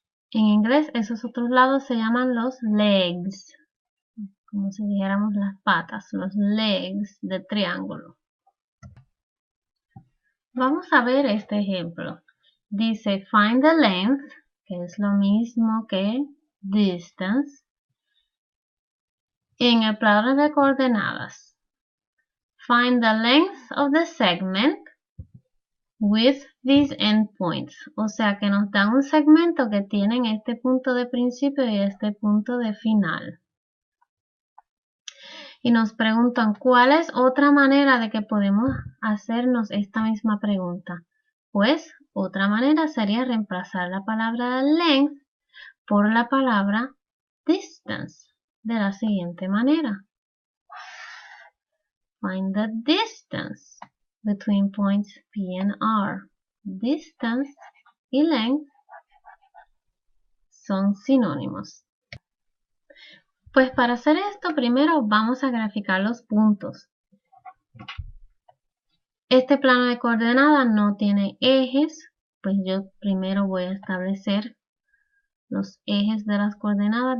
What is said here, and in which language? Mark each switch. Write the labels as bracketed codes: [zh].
[es] En inglés esos otros lados se llaman los legs, como si dijéramos las patas, los legs del triángulo. Vamos a ver este ejemplo. Dice [en] find the length, [es] que es lo mismo que distance, en el plano de coordenadas. [en] Find the length of the segment with these endpoints. [es] O sea que nos dan un segmento que tienen este punto de principio y este punto de final. Y nos preguntan cuál es otra manera de que podemos hacernos esta misma pregunta. Pues otra manera sería reemplazar la palabra length por la palabra distance de la siguiente manera. [en] Find the distance between points P and R. [es] Distance y length son sinónimos. Pues para hacer esto primero vamos a graficar los puntos. Este plano de coordenadas no tiene ejes, pues yo primero voy a establecer los ejes de las coordenadas.